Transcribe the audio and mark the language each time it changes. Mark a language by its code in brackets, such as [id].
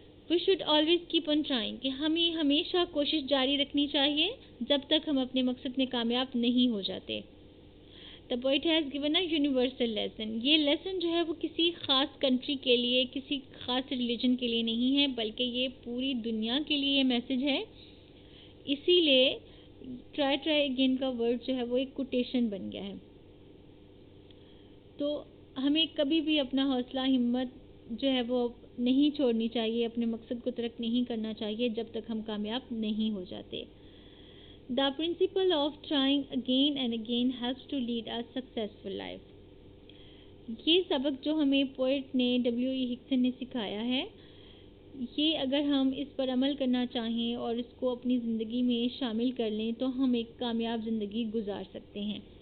[en] We should always keep on trying [ur] کہ ہمیں ہمیشہ کوشش جاری رکھنی چاہیے جب تک ہم اپنے مقصد میں کامیاب نہیں ہو جاتے. [en] The poet has given a universal lesson. [ur] یہ لیسن جو ہے وہ کسی خاص کنٹری کے لیے, کسی خاص ریلیجن کے لیے نہیں ہے, بلکہ یہ پوری دنیا کے لیے یہ میسج ہے. اسی لیے ٹرائی اگین کا ورڈ جو ہے وہ ایک کوٹیشن بن گیا ہے. تو ہمیں کبھی بھی اپنا حوصلہ ہمت جو ہے وہ نہیں چھوڑنی چاہیے, اپنے مقصد کو ترک نہیں کرنا چاہیے جب تک ہم کامیاب نہیں ہو جاتے. [en] The principle of trying again and again helps to lead a successful life. [ur] یہ سبق جو ہمیں پوئٹ نے W.E. ہکسن نے سکھایا ہے, یہ اگر ہم اس پر عمل کرنا چاہیں اور اس کو اپنی زندگی میں شامل کر لیں تو ہم ایک کامیاب زندگی گزار سکتے ہیں.